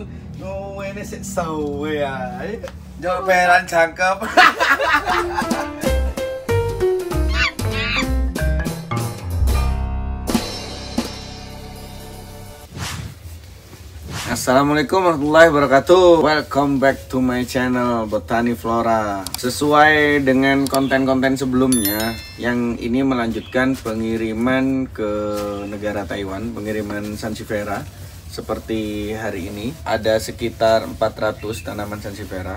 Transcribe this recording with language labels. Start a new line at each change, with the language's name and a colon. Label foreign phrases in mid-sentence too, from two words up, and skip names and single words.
Javanese: Ngene sik suwe ae. Yo peran jangkep.
Arabic: السلام عليكم ورحمة الله وبركاته.
English: Welcome back to my channel Botani Flora.
Indonesian: Sesuai dengan konten-konten sebelumnya, yang ini melanjutkan pengiriman ke negara Taiwan, pengiriman Sansevieria. Seperti hari ini ada sekitar 400 tanaman Sansevieria.